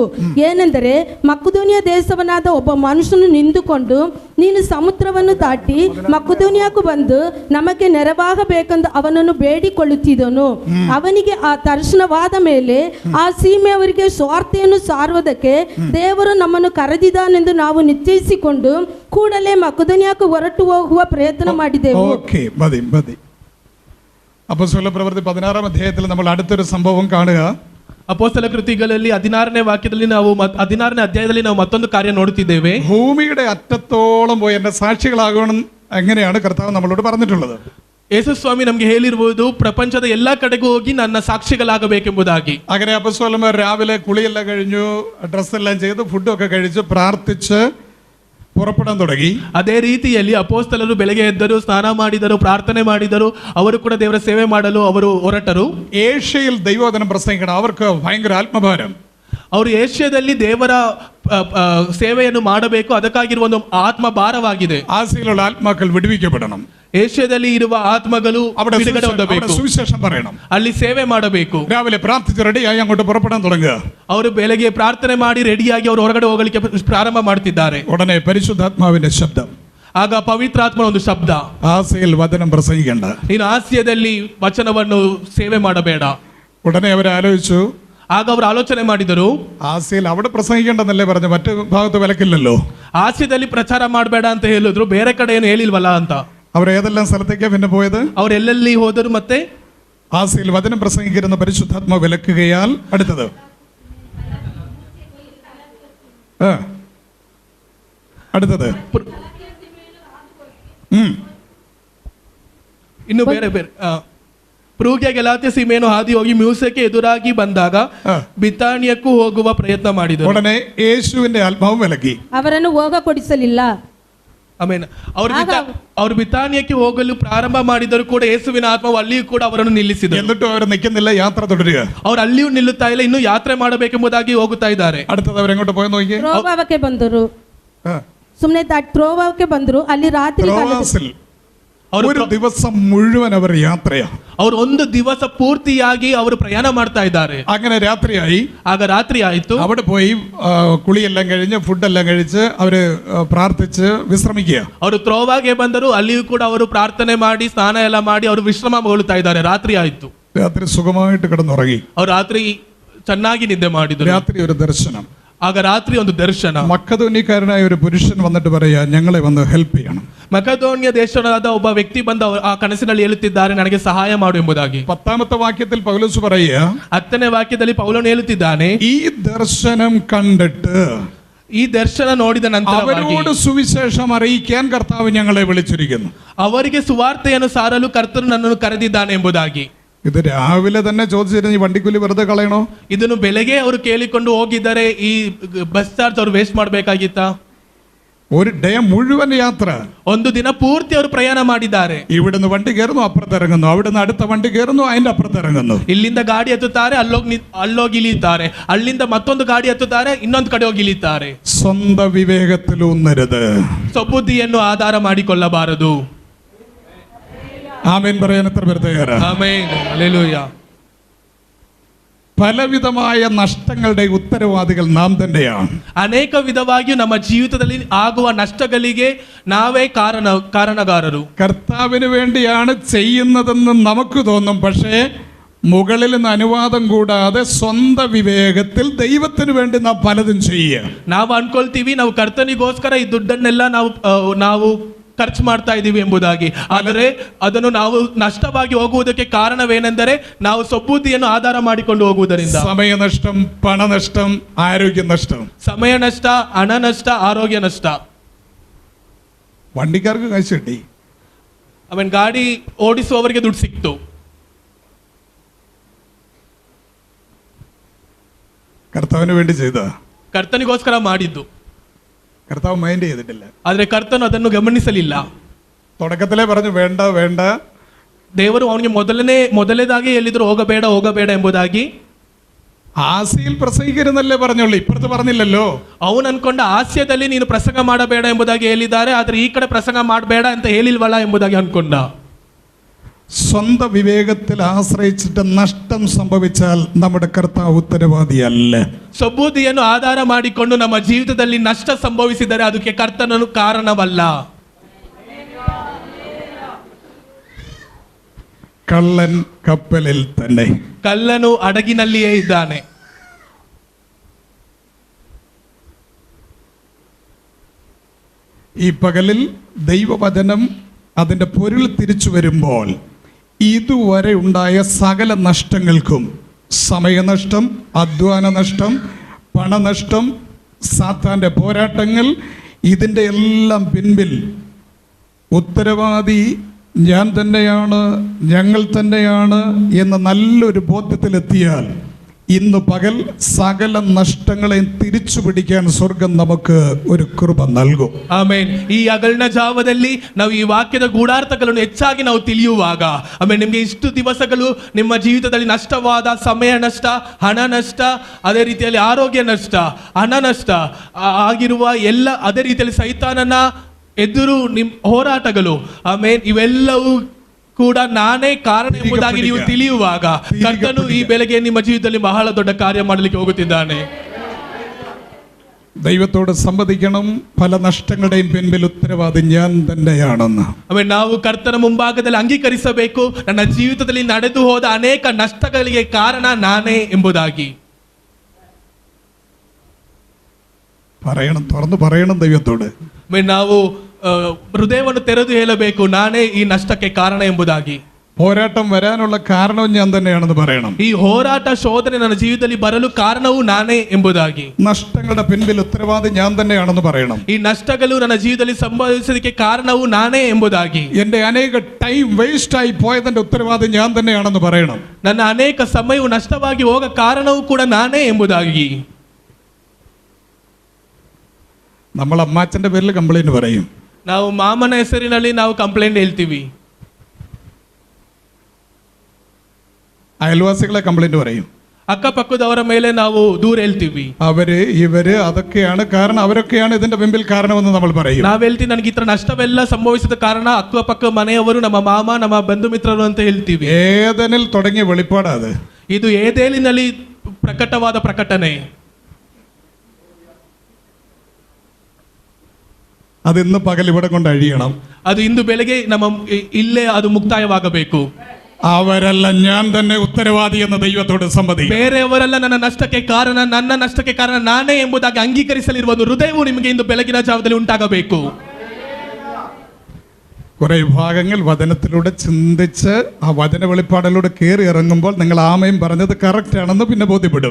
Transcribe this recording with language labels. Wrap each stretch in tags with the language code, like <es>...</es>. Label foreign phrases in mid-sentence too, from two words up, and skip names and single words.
<kn>ಏನೆಂದರೆ ಮಕ್ಕದೋನಿಯ ದೇಶವನಾದ ಒಬ್ಬ ಮನುಷ್ಯನು ನಿಂತುಕೊಂಡು, ನೀನು ಸಮುದ್ರವನ್ನು ದಾಟಿ ಮಕ್ಕದೋನಿಯಾకు ಬಂದು ನಮಗೆ ನೆರವಾಗಬೇಕೆಂದು ಅವನನ್ನು ಬೇಡಿಕೊಳ್ಳುತ್ತಿದ್ದನು. ಅವನಿಗೆ ಆ ದರ್ಶನವಾದ ಮೇಲೆ ಆ ಸೀಮೆಯವರಿಗೆ ಸ್ವಾರ್ಥೆಯನ್ನು ಸಾರುವುದಕ್ಕೆ ದೇವರು ನಮ್ಮನ್ನು ಕರೆದಿದ್ದಾನೆಂದು ನಾವು ನಿಶ್ಚಯಿಸಿಕೊಂಡು ಕೂಡಲೇ ಮಕ್ಕದೋನಿಯಾకు ಹೊರಟು ಹೋಗುವ ಪ್ರಯತ್ನ ಮಾಡಿದೆವು.</kn> <ml>ഓക്കേ, മതി മതി. അപ്പോസ്തല പ്രവൃത്തി 16-ാം അധ്യായത്തിൽ നമ്മൾ അടുത്തൊരു സംഭവം കാണുക.</ml> <kn>ಅಪೊಸ್ತಲ ಕೃತಿಗಳಲ್ಲಿ 16ನೇ ವಾಕ್ಯದಲ್ಲಿ ನಾವು 16ನೇ ಅಧ್ಯಾಯದಲ್ಲಿ ನಾವು ಮತ್ತೊಂದು ಕಾರ್ಯ ನೋಡುತ್ತಿದ್ದೇವೆ.</kn> <ml>ഭൂമിയുടെ അറ്റത്തോളം പോയി എൻ്റെ സാക്ഷികളാകണം എങ്ങനെയാണ് കർത്താവ് നമ്മളോട് പറഞ്ഞിട്ടുള്ളത്.</ml> <kn>ಯೇಸು ಸ್ವಾಮಿ ನಮಗೆ ಹೇಳಿರುವುದು ಪ್ರಪಂಚದ ಎಲ್ಲಾ ಕಡೆಗೂ ಹೋಗಿ ನನ್ನ ಸಾಕ್ಷಿಗಳಾಗಬೇಕೆಂಬುದಾಗಿ.</kn> <ml>അങ്ങനെ അപ്പോസ്തലന്മാർ രാവിലെ കുളിയെല്ലാം കഴിഞ്ഞു, ഡ്രസ്സെല്ലാം ചെയ്ത് ഫുഡൊക്കെ കഴിച്ച് പ്രാർത്ഥിച്ച് പുറപ്പെടാൻ തുടങ്ങി.</ml> <kn>ಅದೇ ರೀತಿಯಲ್ಲಿ ಅಪೋಸ್ತಲರು ಬೆಳಗ್ಗೆ ಎದ್ದರು, ಸ್ನಾನ ಮಾಡಿದರು, ಪ್ರಾರ್ಥನೆ ಮಾಡಿದರು. ಅವರು ಕೂಡ ದೇವರ ಸೇವೆ ಮಾಡಲು ಅವರು ಹೊರಟರು.</kn> <ml>ഏഷ്യയിൽ ദൈവവചനം പ്രസംഗിക്കണം. അവർക്ക് ഭയങ്കര ആത്മഭാരം.</ml> <kn>ಅವರು ಏಷ್ಯಾದಲ್ಲಿ ದೇವರ ಸೇವೆಯನ್ನು ಮಾಡಬೇಕು, ಅದಕ್ಕಾಗಿರುವ ಒಂದು ಆತ್ಮ ಭಾರವಾಗಿದೆ.</kn> <ml>ആസിയിലുള്ള ആത്മാക്കൾ വിടുവിക്കപ്പെടണം.</ml> <kn>ಏಷ್ಯಾದಲ್ಲಿ ಇರುವ ಆತ್ಮಗಳು ಬಿಡುಗಡೆ ಹೊಂದಬೇಕು,</kn> <ml>സുവിശേഷം പറയണം,</ml> <kn>ಅಲ್ಲಿ ಸೇವೆ ಮಾಡಬೇಕು.</kn> <ml>രാവിലെ പ്രാർത്ഥിച്ച് റെഡിയായി അങ്ങോട്ട് പുറപ്പെടാൻ തുടങ്ങുക.</ml> <kn>ಅವರು ಬೆಳಗ್ಗೆ ಪ್ರಾರ್ಥನೆ ಮಾಡಿ ರೆಡಿಯಾಗಿ ಅವರು ಹೊರಗಡೆ ಹೋಗಲಿಕ್ಕೆ ಪ್ರಾರಂಭ ಮಾಡ್ತಿದ್ದಾರೆ.</kn> <ml>ഉടനെ പരിശുദ്ധാത്മാവിന്റെ ശബ്ദം,</ml> <kn>ಆಗ ಪವಿತ್ರಾತ್ಮನ ಒಂದು ಶಬ್ದ,</kn> <ml>ആസിയിൽ വചനം പ്രസംഗിക്കേണ്ട,</ml> <kn>ನೀನು ಆಸ್ಯದಲ್ಲಿ ವಚನವನ್ನು ಸೇವೆ ಮಾಡಬೇಡ.</kn> <ml>ഉടനെ അവർ ആലോചിച്ചു.</ml> <kn>ಆಗ ಅವರು ಆಲೋಚನೆ ಮಾಡಿದರು,</kn> <ml>ആസിയിൽ അവിടെ പ്രസംഗിക്കേണ്ടെന്നല്ലേ പറഞ്ഞു, മറ്റു ഭാഗത്ത് വിലക്കില്ലല്ലോ.</ml> <kn>ಆಸ್ಯದಲ್ಲಿ ಪ್ರಚಾರ ಮಾಡಬೇಡ ಅಂತ ಹೇಳಿದ್ರು, ಬೇರೆ ಕಡೆ ಏನು ಹೇಳಿಲ್ವಲ್ಲ ಅಂತ.</kn> <ml>അവർ ഏതെല്ലാം സ്ഥലത്തേക്കാണ് പിന്നെ പോയത്?</ml> <kn>ಅವ್ರು ಎಲ್ಲೆಲ್ಲಿ ಹೋದರು? ಮತ್ತೆ</kn> <ml>ആസിയിൽ വചനം പ്രസംഗിക്കുന്ന പരിശുദ്ധാത്മാ വിലക്കുകയാൽ അടുത്തത് അടുത്തത്</ml> <kn>ಇನ್ನು ಬೇರೆ ಬೇರೆ ಪ್ರೂಗ್ಯ ಗೆಲಾತ್ಯ ಸೀಮೆಯನ್ನು ಹಾದಿ ಹೋಗಿ ಮ್ಯೂಸಕ್ಕೆ ಎದುರಾಗಿ ಬಂದಾಗ ಬಿತಾನಿಯಕ್ಕೂ ಹೋಗುವ ಪ್ರಯತ್ನ ಮಾಡಿದರು.</kn> <ml>ഉടനെ യേശുവിന്റെ ആത്മാവ് വിലക്കി,</ml> <kn>ಅವರನ್ನು ಹೋಗ ಕೊಡಿಸಲಿಲ್ಲ. ಆಮೇಲೆ ಅವರು ಬಿತಾನಿಯಕ್ಕೆ ಹೋಗಲು ಪ್ರಾರಂಭ ಮಾಡಿದರೂ ಕೂಡ ಯೇಸುವಿನ ಆತ್ಮವು ಅಲ್ಲಿಯೂ ಕೂಡ ಅವರನ್ನು ನಿಲ್ಲಿಸಿದರು.</kn> <ml>എന്നിട്ടും അവർ നിൽക്കുന്നില്ല, യാത്ര തുടരുക.</ml> <kn>ಅವ್ರು ಅಲ್ಲಿಯೂ ನಿಲ್ಲುತ್ತಾ ಇಲ್ಲ, ಇನ್ನು ಯಾತ್ರೆ ಮಾಡಬೇಕೆಂಬುದಾಗಿ ಹೋಗುತ್ತಾ ಇದ್ದಾರೆ.</kn> <ml>അടുത്തത് അവരെങ്ങോട്ട് പോയി നോക്കി,</ml> <kn>ತ್ರೋಭಾವಕ್ಕೆ ಬಂದರು. ಸುಮ್ಮನೆ ತ್ರೋಭಾವಕ್ಕೆ ಬಂದರು. ಅಲ್ಲಿ ರಾತ್ರಿ ಕಾಲದಲ್ಲಿ</kn> <ml>ഒരു ദിവസം മുഴുവൻ അവർ യാത്രയാണ്.</ml> <kn>ಅವರು ಒಂದು ದಿವಸ ಪೂರ್ತಿಯಾಗಿ ಅವರು ಪ್ರಯಾಣ ಮಾಡ್ತಾ ಇದ್ದಾರೆ.</kn> <ml>അങ്ങനെ രാത്രിയായി.</ml> <kn>ಆಗ ರಾತ್ರಿ ಆಯಿತು.</kn> <ml>അവിടെ പോയി കുളിയെല്ലാം കഴിഞ്ഞ് ഫുഡെല്ലാം കഴിച്ച് അവര് പ്രാർത്ഥിച്ച് വിശ്രമിക്കുക.</ml> <kn>ಅವರು ತ್ರೋವಾಗೆ ಬಂದರು. ಅಲ್ಲಿಯೂ ಕೂಡ ಅವರು ಪ್ರಾರ್ಥನೆ ಮಾಡಿ ಸ್ನಾನ ಎಲ್ಲ ಮಾಡಿ ಅವರು ವಿಶ್ರಮಗೊಳ್ಳುತ್ತಾ ಇದ್ದಾರೆ. ರಾತ್ರಿ ಆಯಿತು.</kn> <ml>രാത്രി സുഖമായിട്ട് കിടന്നുറങ്ങി.</ml> <kn>ಅವರು ರಾತ್ರಿ ಚೆನ್ನಾಗಿ ನಿದ್ದೆ ಮಾಡಿದರು.</kn> <ml>രാത്രി ഒരു ദർശനം.</ml> <kn>ಆಗ ರಾತ್ರಿ ಒಂದು ದರ್ಶನ.</kn> <ml>മക്കദോന്യക്കാരനായ ഒരു പുരുഷൻ വന്നിട്ട് പറയാ, ഞങ്ങളെ വന്ന് ಹೆಲ್ಪ್ ചെയ്യണം.</ml> <kn>ಮಕದೋನ್ಯ ದೇಶದ ಒಬ್ಬ ವ್ಯಕ್ತಿ ಬಂದು ಆ ಕನಸಿನಲ್ಲಿ ಹೇಳುತ್ತಿದ್ದಾರೆ, ನನಗೆ ಸಹಾಯ ಮಾಡು ಎಂಬುದಾಗಿ.</kn> <ml>10ാമത്തെ വാക്യത്തിൽ പൗലോസ് പറയുക,</ml> <kn>10ನೇ ವಾಕ್ಯದಲ್ಲಿ ಪೌಲನು ಹೇಳುತ್ತಿದ್ದಾನೆ,</kn> <ml>ഈ ദർശനം കണ്ടിട്ട്</ml> <kn>ಈ ದರ್ಶನ ನೋಡಿದ ನಂತರ</kn> <ml>അവരോട് സുവിശേഷം അറിയിക്കാൻ കർത്താവ് ഞങ്ങളെ വിളിച്ചിരിക്കുന്നു.</ml> <kn>ಅವರಿಗೆ ಸುವಾರ್ತೆಯನ್ನು ಸಾರಲು ಕರ್ತನು ನನ್ನನ್ನು ಕರೆದಿದ್ದಾನೆ ಎಂಬುದಾಗಿ.</kn> <ml>ഇത് രാവിലെ തന്നെ ചോദിച്ചിരുന്നു, ഈ വണ്ടിക്കൂലി വെറുതെ കളയണോ?</ml> <kn>ಇದನ್ನು ಬೆಳಗ್ಗೆ ಅವರು ಕೇಳಿಕೊಂಡು ಹೋಗಿದ್ದಾರೆ, ಈ</kn> <en>bus charge</en> <kn>ಅವರು ವೇಸ್ಟ್ ಮಾಡಬೇಕಾಗಿತ್ತಾ?</kn> <ml>ഒരു ഡേ മുഴുവൻ യാത്ര,</ml> <kn>ಒಂದು ದಿನ ಪೂರ್ತಿ ಅವರು ಪ್ರಯಾಣ ಮಾಡಿದ್ದಾರೆ.</kn> <ml>ഇവിടുന്ന് വണ്ടി കയറുന്നു, അപ്പുറത്ത് ഇറങ്ങുന്നു, അവിടുന്ന് അടുത്ത വണ്ടി കയറുന്നു, അതിന്റെ അപ്പുറത്ത് ഇറങ്ങുന്നു.</ml> <kn>ಇಲ್ಲಿಂದ ಗಾಡಿ ಹತ್ತುತ್ತಾರೆ, ಅಲ್ಲೋಗಿ ಇಳಿತಾರೆ, ಅಲ್ಲಿಂದ ಮತ್ತೊಂದು ಗಾಡಿ ಹತ್ತುತ್ತಾರೆ, ಇನ್ನೊಂದು ಕಡೆ ಹೋಗಿ ಇಳಿತಾರೆ.</kn> <ml>സ്വന്ത വിവേകത്തിലൂന്നരുത്,</ml> <kn>ಸ್ವಬುದ್ಧಿಯನ್ನು ಆಧಾರ ಮಾಡಿಕೊಳ್ಳಬಾರದು.</kn> <ml>ആമേൻ പറയാൻ എത്ര പേർ തയ്യാറാ?</ml> <kn>ಆಮೆನ್, ಹಲ್ಲೆಲೂಯಾ.</kn> <ml>പലവിധമായ നഷ്ടങ്ങളുടെ ഉത്തരവാദികൾ നാം തന്നെയാണ്.</ml> <kn>ಅನೇಕ ವಿಧವಾಗಿಯೂ ನಮ್ಮ ಜೀವಿತದಲ್ಲಿ ಆಗುವ ನಷ್ಟಗಳಿಗೆ ನಾವೇ ಕಾರಣಗಾರರು.</kn> <ml>കർത്താവിന് വേണ്ടിയാണ് ചെയ്യുന്നതെന്ന് നമുക്ക് തോന്നും. പക്ഷേ മുകളിൽ നിന്ന് അനുവാദം കൂടാതെ സ്വന്തം വിവേകത്തിൽ ദൈവത്തിന് വേണ്ടി നാം പലതും ചെയ്യുക.</ml> <kn>ನಾವು ಅನ್ಕೊಳ್ತೀವಿ ನಾವು ಕರ್ತನಿಗೋಸ್ಕರ ಈ ದುಡ್ಡನ್ನೆಲ್ಲ ನಾವು ಖರ್ಚು ಮಾಡ್ತಾ ಇದ್ದೀವಿ ಎಂಬುದಾಗಿ. ಆದರೆ ಅದನ್ನು ನಾವು ನಷ್ಟವಾಗಿ ಹೋಗುವುದಕ್ಕೆ ಕಾರಣವೇನೆಂದರೆ ನಾವು ಸದ್ಬುದ್ಧಿಯನ್ನು ಆಧಾರ ಮಾಡಿಕೊಂಡು ಹೋಗುವುದರಿಂದ.</kn> <ml>സമയ നഷ്ടം, പണനഷ്ടം, ആരോഗ്യ നഷ്ടം.</ml> <kn>ಸಮಯ ನಷ್ಟ, ಹಣ ನಷ್ಟ, ಆರೋಗ್ಯ ನಷ್ಟ.</kn> <ml>വണ്ടിക്കാർക്ക് കാശ് കിട്ടി,</ml> <kn>ಅವನ್ ಗಾಡಿ ಓಡಿಸುವವರಿಗೆ ದುಡ್ಡು ಸಿಕ್ತು.</kn> <ml>കർത്താവിന് വേണ്ടി ചെയ്ത</ml> <kn>ಕರ್ತನಿಗೋಸ್ಕರ ಮಾಡಿದ್ದು.</kn> <ml>കർത്താവ് മൈൻഡ് ചെയ്തിട്ടില്ല.</ml> <kn>ಆದರೆ ಕರ್ತನು ಅದನ್ನು ಗಮನಿಸಲಿಲ್ಲ.</kn> <ml>തുടക്കത്തിലേ പറഞ്ഞു വേണ്ട വേണ്ട.</ml> <kn>ದೇವರು ಅವನಿಗೆ ಮೊದಲೇದಾಗಿ ಹೇಳಿದ್ರು ಹೋಗಬೇಡ ಎಂಬುದಾಗಿ.</kn> <ml>ആസിയിൽ പ്രസംഗിക്കരുന്നല്ലേ പറഞ്ഞുള്ളൂ, ഇപ്പുറത്ത് പറഞ്ഞില്ലല്ലോ.</ml> <kn>ಅವನು ಅನ್ಕೊಂಡ ಹಾಸ್ಯದಲ್ಲಿ ನೀನು ಪ್ರಸಂಗ ಮಾಡಬೇಡ ಎಂಬುದಾಗಿ ಹೇಳಿದ್ದಾರೆ, ಆದರೆ ಈ ಕಡೆ ಪ್ರಸಂಗ ಮಾಡಬೇಡ ಅಂತ ಹೇಳಿಲ್ವಲ್ಲ ಎಂಬುದಾಗಿ ಅನ್ಕೊಂಡ.</kn> <ml>സ്വന്തം വിവേകത്തിൽ ആശ്രയിച്ചിട്ട് നഷ്ടം സംഭവിച്ചാൽ നമ്മുടെ കർത്താവ് ഉത്തരവാദിയല്ല.</ml> <kn>ಸದ್ಬುದ್ಧಿಯನ್ನು ಆಧಾರ ಮಾಡಿಕೊಂಡು ನಮ್ಮ ಜೀವಿತದಲ್ಲಿ ನಷ್ಟ ಸಂಭವಿಸಿದರೆ ಅದಕ್ಕೆ ಕರ್ತನನು ಕಾರಣವಲ್ಲ.</kn> <ml>കള്ളൻ കപ്പലിൽ തന്നെ.</ml> <kn>ಕಳ್ಳನು ಹಡಗಿನಲ್ಲಿಯೇ ಇದ್ದಾನೆ.</kn> <ml>ഈ പകലിൽ ദൈവവചനം അതിൻ്റെ പൊരുൾ തിരിച്ചു വരുമ്പോൾ ഇതുവരെ ഉണ്ടായ സകല നഷ്ടങ്ങൾക്കും, സമയനഷ്ടം, അധ്വാന നഷ്ടം, പണനഷ്ടം, സാത്താൻ്റെ പോരാട്ടങ്ങൾ, ഇതിൻ്റെ എല്ലാം പിൻപിൽ ഉത്തരവാദി ഞാൻ തന്നെയാണ്, ഞങ്ങൾ തന്നെയാണ് എന്ന നല്ലൊരു ബോധ്യത്തിലെത്തിയാൽ ഇന്ന് പകൽ സകല നഷ്ടങ്ങളെയും തിരിച്ചു പിടിക്കാൻ സ്വർഗം നമുക്ക് ഒരു കൃപ നൽകും.</ml> <kn>ಆಮೇನ್. ಈ ಹಗಲಿನ ಜಾವದಲ್ಲಿ ನಾವು ಈ ವಾಕ್ಯದ ಗೂಢಾರ್ಥಗಳನ್ನು ಹೆಚ್ಚಾಗಿ ನಾವು ತಿಳಿಯುವಾಗ, ಆಮೇಲೆ ನಿಮಗೆ ಇಷ್ಟು ದಿವಸಗಳು ನಿಮ್ಮ ಜೀವಿತದಲ್ಲಿ ನಷ್ಟವಾದ ಸಮಯ ನಷ್ಟ, ಹಣ ನಷ್ಟ, ಅದೇ ರೀತಿಯಲ್ಲಿ ಆರೋಗ್ಯ ನಷ್ಟ, ಹಣ ನಷ್ಟ ಆಗಿರುವ ಎಲ್ಲ, ಅದೇ ರೀತಿಯಲ್ಲಿ ಸೈತಾನನ ಎದುರು ನಿಮ್ಮ ಹೋರಾಟಗಳು, ಆಮೇನ್, ಇವೆಲ್ಲವೂ ಕೂಡ ನಾನೇ ಕಾರಣ ಎಂಬುದಾಗಿ ನೀವು ತಿಳಿಯುವಾಗ ಕರ್ತನು ಈ ಬೆಳಗ್ಗೆ ನಿಮ್ಮ ಜೀವಿತದಲ್ಲಿ ಬಹಳ ದೊಡ್ಡ ಕಾರ್ಯ ಮಾಡಲಿಕ್ಕೆ ಹೋಗುತ್ತಿದ್ದಾನೆ.</kn> <ml>ദൈവത്തോട് സമ്മതിക്കണം, പല നഷ്ടങ്ങളുടെയും പിൻപിൽ ഉത്തരവാദി ഞാൻ തന്നെയാണെന്ന്.</ml> <kn>ಆಮೇಲೆ ನಾವು ಕರ್ತನ ಮುಂಭಾಗದಲ್ಲಿ ಅಂಗೀಕರಿಸಬೇಕು, ನನ್ನ ಜೀವಿತದಲ್ಲಿ ನಡೆದು ಹೋದ ಅನೇಕ ನಷ್ಟಗಳಿಗೆ ಕಾರಣ ನಾನೇ ಎಂಬುದಾಗಿ</kn> <ml>പറയണം, തുറന്ന് പറയണം ദൈവത്തോട്.</ml> <kn>ಆಮೇಲೆ ನಾವು ಹೃದಯವನ್ನು ತೆರೆದು ಹೇಳಬೇಕು, ನಾನೇ ಈ ನಷ್ಟಕ್ಕೆ ಕಾರಣ ಎಂಬುದಾಗಿ.</kn> <ml>പോരാട്ടം വരാനുള്ള കാരണവും ഞാൻ തന്നെയാണെന്ന് പറയണം.</ml> <kn>ಈ ಹೋರಾಟ ಶೋಧನೆ ನನ್ನ ಜೀವಿತದಲ್ಲಿ ಬರಲು ಕಾರಣವೂ ನಾನೇ ಎಂಬುದಾಗಿ.</kn> <ml>നഷ്ടങ്ങളുടെ പിൻപിൽ ഉത്തരവാദി ഞാൻ തന്നെയാണെന്ന് പറയണം.</ml> <kn>ಈ ನಷ್ಟಗಳು ನನ್ನ ಜೀವಿತದಲ್ಲಿ ಸಂಭವಿಸೋದಕ್ಕೆ ಕಾರಣವೂ ನಾನೇ ಎಂಬುದಾಗಿ.</kn> <ml>എന്റെ അനേക</ml> <en>time waste</en> <ml>ആയി പോയതിന്റെ ഉത്തരവാദി ഞാൻ തന്നെയാണെന്ന് പറയണം.</ml> <kn>ನನ್ನ ಅನೇಕ ಸಮಯವು ನಷ್ಟವಾಗಿ ಹೋಗ ಕಾರಣವೂ ಕೂಡ ನಾನೇ ಎಂಬುದಾಗಿ.</kn> <ml>നമ്മൾ അമ്മാച്ചന്റെ പേരിൽ കംപ്ലൈന്റ് പറയും,</ml> <kn>ನಾವು ಮಾಮನ ಹೆಸರಿನಲ್ಲಿ ನಾವು ಕಂಪ್ಲೇಂಟ್ ಹೇಳ್ತೀವಿ,</kn> <ml>അയൽവാസികളെ കംപ്ലൈന്റ് പറയും,</ml> <kn>ಅಕ್ಕಪಕ್ಕದವರ ಮೇಲೆ ನಾವು ದೂರ ಹೇಳ್ತೀವಿ.</kn> <ml>അവര് ഇവര് അതൊക്കെയാണ് കാരണം, അവരൊക്കെയാണ് ഇതിന്റെ പിമ്പിൽ കാരണമെന്ന് നമ്മൾ പറയും.</ml> <kn>ನಾವ್ ಹೇಳ್ತೀವಿ ನನಗೆ ಈ ತರ ನಷ್ಟವೆಲ್ಲ ಸಂಭವಿಸಿದ ಕಾರಣ ಅಕ್ಕಪಕ್ಕ ಮನೆಯವರು, ನಮ್ಮ ಮಾಮ, ನಮ್ಮ ಬಂಧು ಮಿತ್ರರು ಅಂತ ಹೇಳ್ತೀವಿ.</kn> <ml>ഏദനിൽ തുടങ്ങിയ വെളിപ്പാടാ അത്.</ml> <kn>ಇದು ಏದೇಲಿನಲ್ಲಿ ಪ್ರಕಟವಾದ ಪ್ರಕಟಣೆ.</kn> <ml>അത് ഇന്ന് പകൽ ഇവിടെ കൊണ്ട് അഴിയണം.</ml> <kn>ಅದು ಇಂದು ಬೆಳಗ್ಗೆ ನಮ್ಮ ಇಲ್ಲೇ ಅದು ಮುಕ್ತಾಯವಾಗಬೇಕು.</kn> <ml>അവരല്ല, ഞാൻ തന്നെ ഉത്തരവാദി എന്ന ദൈവത്തോട് സമ്മതിക്കും.</ml> <kn>ಬೇರೆಯವರೆಲ್ಲ ನನ್ನ ನಷ್ಟಕ್ಕೆ ಕಾರಣ, ನನ್ನ ನಷ್ಟಕ್ಕೆ ಕಾರಣ ನಾನೇ ಎಂಬುದಾಗಿ ಅಂಗೀಕರಿಸಲಿರುವ ಒಂದು ಹೃದಯವು ನಿಮಗೆ ಇಂದು ಬೆಳಗಿನ ಜಾವದಲ್ಲಿ ಉಂಟಾಗಬೇಕು.</kn> <ml>കുറെ ഭാഗങ്ങൾ വചനത്തിലൂടെ ചിന്തിച്ച് ആ വചന വെളിപ്പാടിലൂടെ കയറി ഇറങ്ങുമ്പോൾ നിങ്ങൾ ആമയും പറഞ്ഞത് കറക്റ്റ് ആണെന്ന് പിന്നെ ബോധ്യപ്പെടും.</ml>